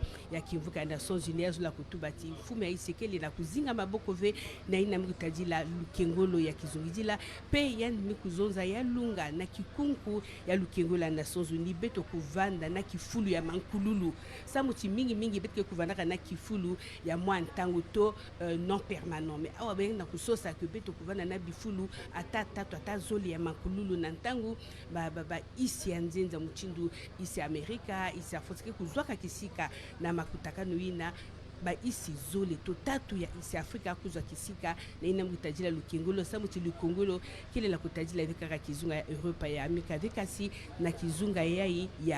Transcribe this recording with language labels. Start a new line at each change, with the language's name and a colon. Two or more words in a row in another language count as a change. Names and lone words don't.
Kongo: ya kivuka ya Nations Union la kutubati fumu ya isi kele na kuzinga maboko ve na ina mikutajila lukengolo ya kizungidila pe yani mikuzonza ya lunga na kikunku ya lukengolo ya Nations Unies beto kuvanda na kifulu ya mankululu samuti mingi beto kuvanda na kifulu ya mwa ntango to
French: non permanent mais
Kongo: awa ben na kusosa ke beto kuvanda na bifulu ata zoli ya mankululu na ntango ba isi ya nzenza muchindu isi Amerika isi afotike kuzwaka kisika na makutakano ina ba isi zole to tatu ya isi Afrika kuzwa kisika na ina mkutajila lukengolo samuti lukongolo kile la kutajila vika kizunga ya Europa ya Amerika vikasi na kizunga ya